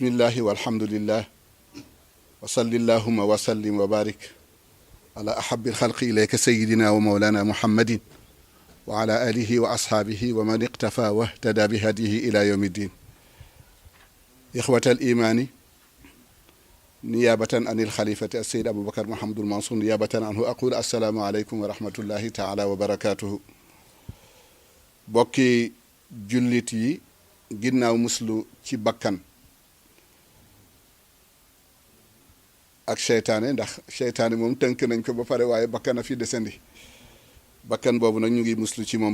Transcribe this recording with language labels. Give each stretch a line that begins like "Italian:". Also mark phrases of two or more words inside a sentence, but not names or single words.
Arabic: الله والحمد لله وصل اللهم وسلم وبارك على أحب الخلق إليك سيدنا ومولانا محمد وعلى آله وأصحابه ومن اقتفى واهتدى بهديه إلى يوم الدين إخوة الإيمان نيابة عن الخليفة السيد أبو بكر محمد المنصور نيابة عنه أقول السلام عليكم ورحمة الله تعالى وبركاته
Wolof: bokki jullit yi ginnaaw muslu ci bakkan ak seytaane ndax seytaane moom tënk nañ ko ba pare waaye bakkan a fi desandi bakkan boobu nag ñu ngi muslu ci moom